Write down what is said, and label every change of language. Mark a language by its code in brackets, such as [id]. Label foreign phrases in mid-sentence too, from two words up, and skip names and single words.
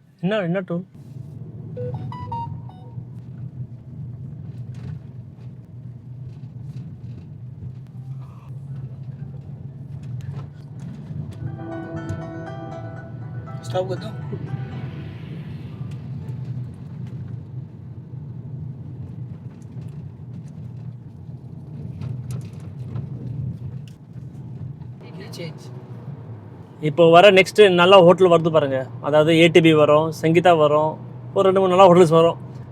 [ta] என்ன டோல்? [hi] स्टॉप कर दो. [ta] இப்போ வர நெக்ஸ்ட்டு நல்ல ஹோட்டல் வருது பாருங்கள், அதாவது ஏடிபி வரும், சங்கீதா வரும், ஒரு 2-3 நல்ல ஹோட்டல்ஸ் வரும்.